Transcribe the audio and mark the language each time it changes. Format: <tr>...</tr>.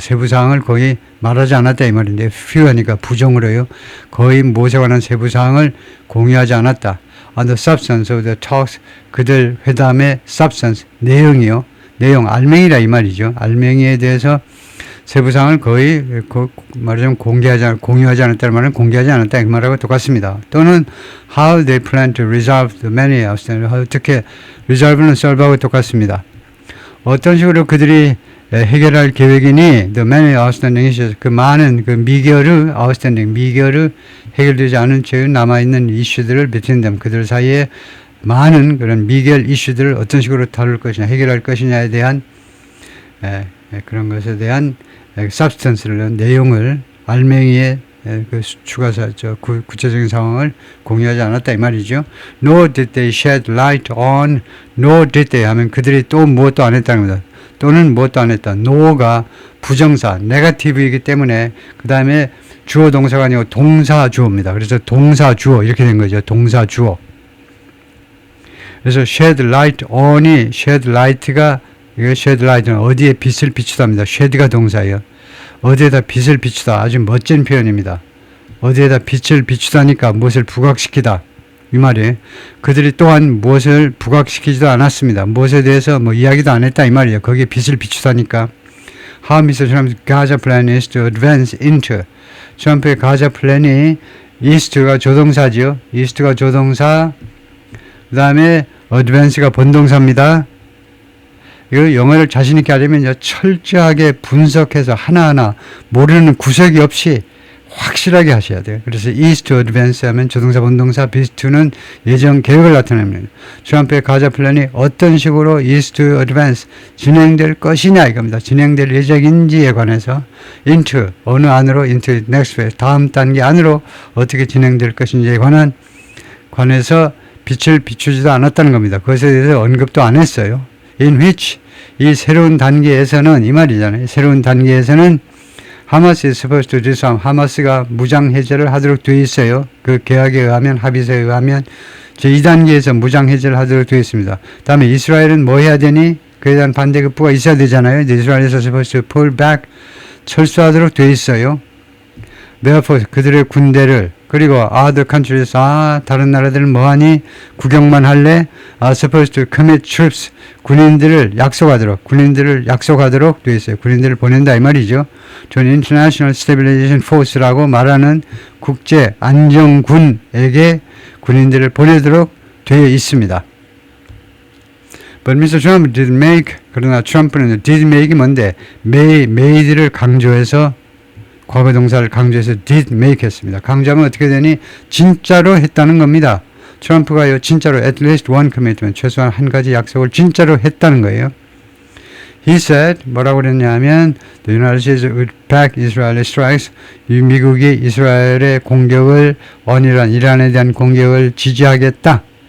<ko>세부 사항을 거의 말하지 않았다 이 말인데 few 하니까 부정으로요. 거의 무엇에 관한 세부 사항을 공유하지 않았다.</ko> <en>On the substance of the talks,</en> <ko>그들 회담의</ko> <en>substance,</en> <ko>내용이요. 내용, 알맹이라 이 말이죠. 알맹이에 대해서 세부사항을 거의 말하자면 공유하지 않았다는 말은 공개하지 않았다 이 말하고 똑같습니다.</ko> <en>또는 how they plan to resolve the many outstanding,</en> <ko>어떻게 resolve는 solve하고 똑같습니다. 어떤 식으로 그들이 해결할 계획이니</ko> <en>the many outstanding issues,</en> <ko>그 많은 그 미결의 해결되지 않은 채 남아있는 이슈들을</ko> <en>between them,</en> <ko>그들 사이에 많은 그런 미결 이슈들을 어떤 식으로 다룰 것이냐 해결할 것이냐에 대한 그런 것에 대한 substance를 내용을 알맹이의 그 추가사 구체적인 상황을 공유하지 않았다 이 말이죠.</ko> <en>Nor did they shed light on, nor did they</en> <ko>하면 그들이 또 무엇도 안 했다는 겁니다. 또는 무엇도 안 했다. no가 부정사, 네거티브이기 때문에 그 다음에 주어 동사가 아니고 동사 주어입니다. 그래서 동사 주어 이렇게 된 거죠. 동사 주어. 그래서</ko> <en>shed light on</en> <ko>이 shed light가 이거 shed light는 어디에 빛을 비추다입니다. shed가 동사예요. 어디에다 빛을 비추다. 아주 멋진 표현입니다. 어디에다 빛을 비추다니까 무엇을 부각시키다. 이 말이에요. 그들이 또한 무엇을 부각시키지도 않았습니다. 무엇에 대해서 이야기도 안 했다 이 말이에요. 거기에 빛을 비추다니까.</ko> <en>How Mr. Trump's Gaza plan is to advance into.</en> <ko>트럼프의 가자 플랜이 east가 조동사지요. east가 조동사. 그 다음에 advance가 본동사입니다. 이거 영어를 자신 있게 하려면 철저하게 분석해서 하나하나 모르는 구석이 없이 확실하게 하셔야 돼요. 그래서 is to advance 하면 조동사 본동사 is to는 예정 계획을 나타냅니다. 트럼프의 가자 플랜이 어떤 식으로</ko> <en>is to advance</en> <ko>진행될 것이냐 이겁니다. 진행될 예정인지에 관해서 into 어느 안으로</ko> <en>into next phase</en> <ko>다음 단계 안으로 어떻게 진행될 것인지에 관해서 빛을 비추지도 않았다는 겁니다. 그것에 대해서 언급도 안 했어요.</ko> <en>In which</en> <ko>이 새로운 단계에서는 이 말이잖아요. 새로운 단계에서는 하마스</ko> <en>is supposed to disarm.</en> <ko>하마스가 무장 해제를 하도록 되어 있어요. 그 계약에 의하면 합의서에 의하면 제2단계에서 무장 해제를 하도록 되어 있습니다. 다음에 이스라엘은 뭐 해야 되니? 그에 대한 반대급부가 있어야 되잖아요. 이스라엘에서</ko> <en>supposed to pull back</en> <ko>철수하도록 되어 있어요.</ko> <en>Therefore</en> <ko>그들의 군대를 그리고</ko> <en>other countries</en> <ko>다른 나라들은 뭐하니? 구경만 할래?</ko> <en>supposed to commit troops</en> <ko>군인들을 약속하도록 되어 있어요. 군인들을 보낸다 이 말이죠. 전</ko> <en>International Stabilization Force</en> <ko>라고 말하는 국제 안정군에게 군인들을 보내도록 되어 있습니다.</ko> <en>But Mr. Trump did make</en> <ko>그러나 트럼프는</ko> <en>did make이 뭔데?</en> <ko>made를 강조해서 과거 동사를 강조해서 did make 했습니다. 강조하면 어떻게 되니? 진짜로 했다는 겁니다. 트럼프가요 진짜로</ko> <en>at least one commitment</en> <ko>최소한 한 가지 약속을 진짜로 했다는 거예요.</ko> <en>He said</en> <ko>뭐라고 그랬냐면</ko> <en>the United States would back Israeli strikes</en> <ko>미국이 이스라엘의 공격을 이란에 대한 공격을 지지하겠다.</ko>